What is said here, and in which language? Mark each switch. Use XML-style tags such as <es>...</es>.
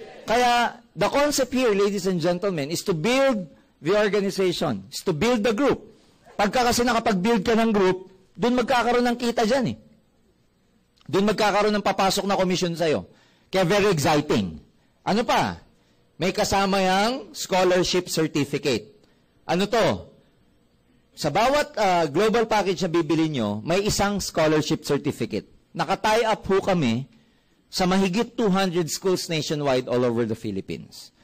<en>Kaya, the concept here, ladies and gentlemen, is to build the organization, is to build the group.</en> <tl>Pagka kasi nakapag-build ka ng group, doon magkakaroon ng kita dyan eh. Doon magkakaroon ng papasok na commission sa'yo. Kaya</tl> <en>very exciting.</en> <tl>Ano pa? May kasama yung scholarship certificate. Ano to? Sa bawat global package na bibili nyo, may isang scholarship certificate. nakatie up po kami sa mahigit 200 schools nationwide</tl> <en>all over the Philippines.</en>